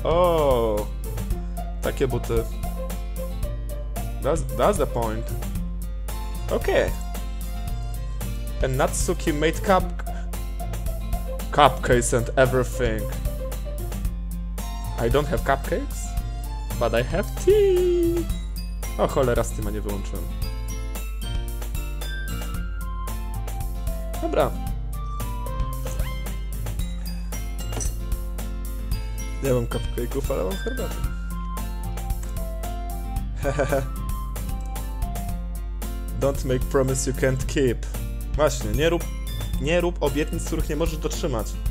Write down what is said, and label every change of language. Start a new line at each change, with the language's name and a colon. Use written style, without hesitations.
English: Oh,
Polish: takie buty.
English: That's the point. Okay. And Natsuki made cupcakes and everything. I don't have cupcakes, but I have tea.
Polish: O cholera, Steama nie wyłączyłem. Dobra. Nie mam cupcake'ów, ale mam herbatę. Hehehe.
English: Don't make promise you can't keep.
Polish: Właśnie, nie rób obietnic, których nie możesz dotrzymać.